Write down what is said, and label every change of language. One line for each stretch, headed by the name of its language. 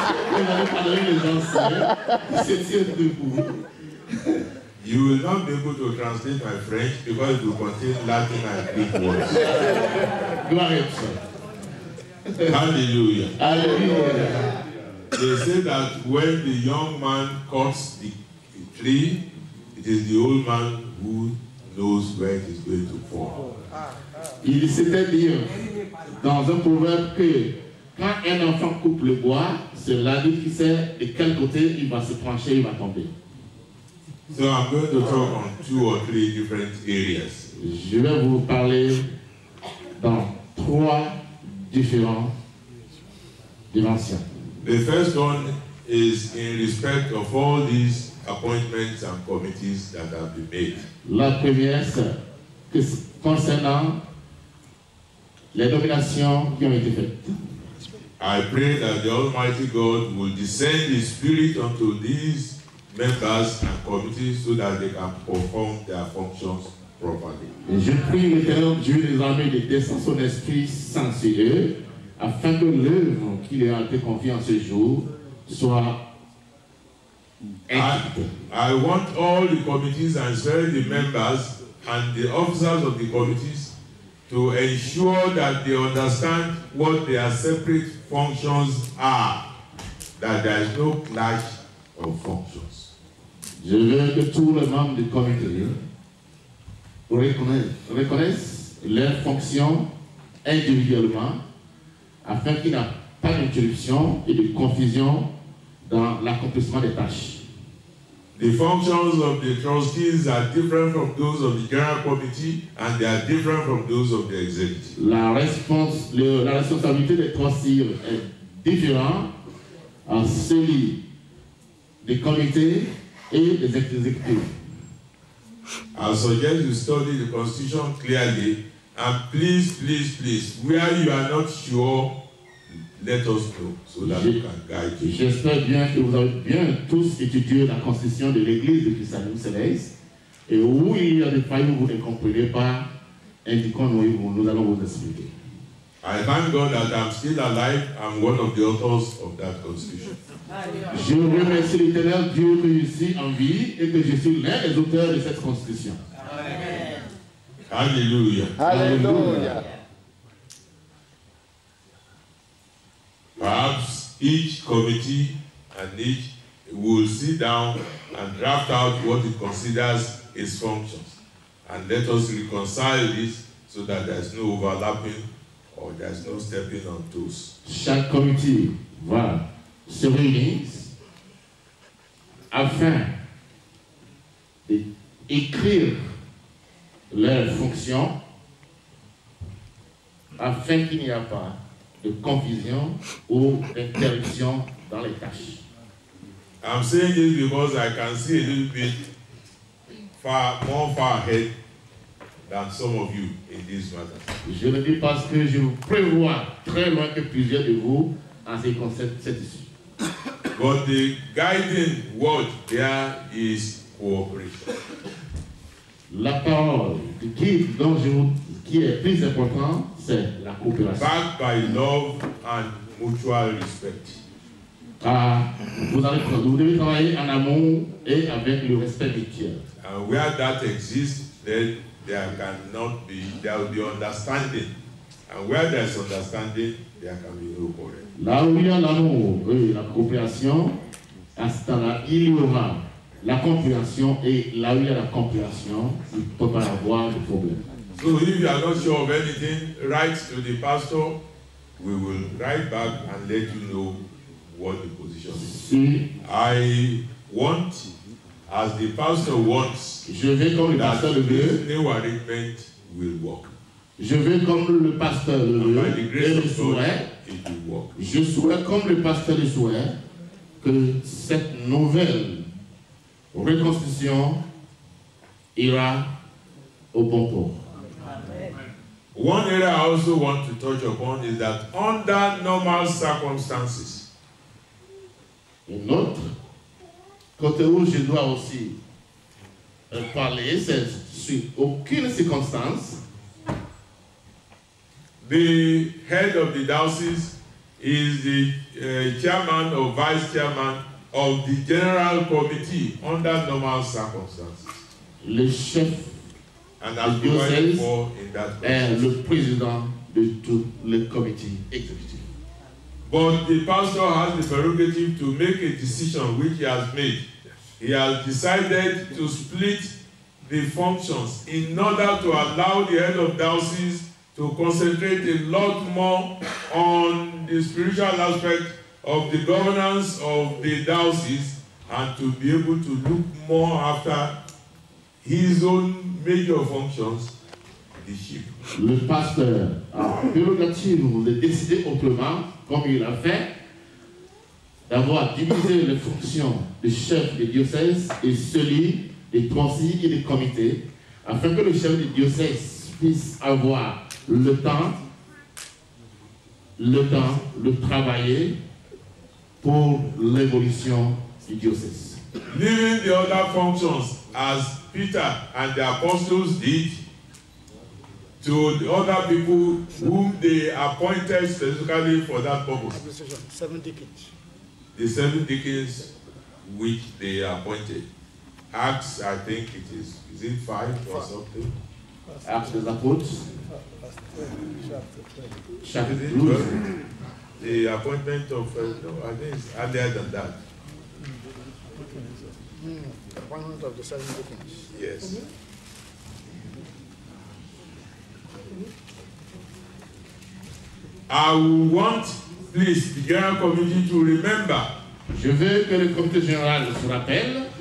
French: Vous allez pardonner les gens qui se tiennent debout.
English: You will not be able to translate my French because it will contain Latin and Greek words.
French: Gloire à Dieu. Hallelujah. Hallelujah.
English: They say that when the young man cuts the tree, it is the old man who knows where it is going to fall.
French: Il s'était dit dans un proverbe que quand un enfant coupe le bois, c'est l'adulte qui sait de quel côté il va se pencher, il va tomber.
English: So I'm going to talk on 2 or 3 different areas.
French: Je vais vous parler dans 3 différentes dimensions.
English: The first one is in respect of all these appointments and committees that have been made.
French: La première, c'est que concernant les nominations qui ont été faites.
English: I pray that the Almighty God will descend His Spirit onto these members and committees so that they can perform their functions properly.
French: Et je prie l'Éternel Dieu des armées de descendre son esprit saint sur eux, afin que l'œuvre qui leur a été confiée en ce jour soit exécutée.
English: I want all the committees and especially the members and the officers of the committees to ensure that they understand what their separate functions are, that there is no clash of functions.
French: Je veux que tous les membres du comité reconnaissent leurs fonctions individuellement afin qu'il n'y ait pas d'interruption et de confusion dans l'accomplissement des tâches.
English: The functions of the trustees are different from those of the general committee and they are different from those of the executive.
French: La responsabilité des trustees est différente à celui des comités et des exécutifs.
English: I suggest you study the Constitution clearly, and please, where you are not sure, let us know so that we can guide you.
French: J'espère bien que vous avez bien tous étudié la Constitution de l'Église de Christ-Alliance Céleste, et où il y a des failles où vous ne comprenez pas, indiquons-nous, nous allons vous expliquer.
English: I thank God that I'm still alive. I'm one of the authors of that Constitution.
French: Je remercie l'Éternel Dieu que je suis en vie et que je suis l'un des auteurs de cette Constitution. Amen. Hallelujah. Hallelujah.
English: Perhaps each committee and each will sit down and draft out what it considers its functions. And let us reconcile this so that there is no overlapping or there is no stepping on toes.
French: Chaque comité va se réunir afin d'écrire leurs fonctions afin qu'il n'y ait pas de confusion ou d'interruption dans les tâches.
English: I'm saying this because I can see a little bit more far ahead than some of you in this matter.
French: Je le dis parce que je vous prévois très loin que plusieurs de vous en ce qui concerne cette issue.
English: But the guiding word there is cooperation.
French: La parole qui est plus importante, c'est la coopération.
English: Backed by love and mutual respect.
French: Vous devez travailler en amour et avec le respect mutuel.
English: And where that exists, then there will be understanding. And where there is understanding, there can be no quarrel.
French: Là où il y a l'amour et la coopération, à ce temps-là, il y aura la compréhension, et là où il y a la compréhension, il ne peut pas y avoir de problème.
English: So if you are not sure of anything, write to the pastor. We will write back and let you know what the position is. I want, as the pastor wants,
French: je vais comme le pasteur le veut.
English: New arrangement will work.
French: Je veux comme le pasteur le veut et le souhait. Je souhaite comme le pasteur le souhait que cette nouvelle reconstitution ira au bon port.
English: One area I also want to touch upon is that under normal circumstances,
French: une autre côté où je dois aussi parler, c'est sur aucune circonstance.
English: The head of the diocese is the chairman or vice chairman of the general committee under normal circumstances.
French: Le chef
English: and as provided for in that
French: est le président de tout le comité exécutif.
English: But the pastor has the prerogative to make a decision which he has made. He has decided to split the functions in order to allow the head of diocese to concentrate a lot more on the spiritual aspect of the governance of the diocese and to be able to look more after his own major functions, the sheep.
French: Le pasteur a prérogative de décider autrement, comme il a fait, d'avoir divisé les fonctions de chef de diocèse et celui des conseillers et des comités, afin que le chef de diocèse puisse avoir le temps de travailler pour l'évolution du diocèse.
English: Leaving the other functions as Peter and the apostles did to the other people whom they appointed specifically for that purpose. 7 deacons. The 7 deacons which they appointed. Acts, I think it is it 5 or something?
French: Actes des Apôtres. Chapitre 12.
English: The appointment of, no, I think it's earlier than that. Appointment of the 7 deacons. Yes. I want, please, the general committee to remember.
French: Je veux que le comité général se rappelle